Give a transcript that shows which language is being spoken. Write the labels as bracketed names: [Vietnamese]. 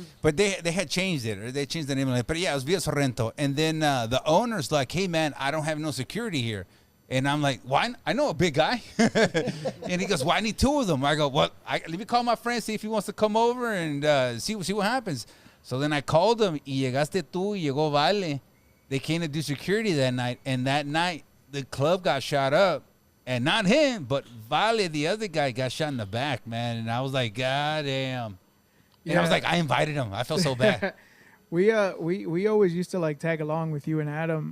[English] But they had changed it, or they changed the name of it. But yeah, it was Via Sorrento. And then the owner's like, hey, man, I don't have no security here. And I'm like, why? I know a big guy. And he goes, well, I need 2 of them. I go, well, let me call my friend, see if he wants to come over and see what happens. So then I called him. [Spanish] Y llegaste tú, y llegó Vale. [English] They came to do security that night. And that night, the club got shot up. And not him, but Vale, the other guy, got shot in the back, man. And I was like, God damn. And I was like, I invited him. I felt so bad. We always used to like tag along with you and Adam.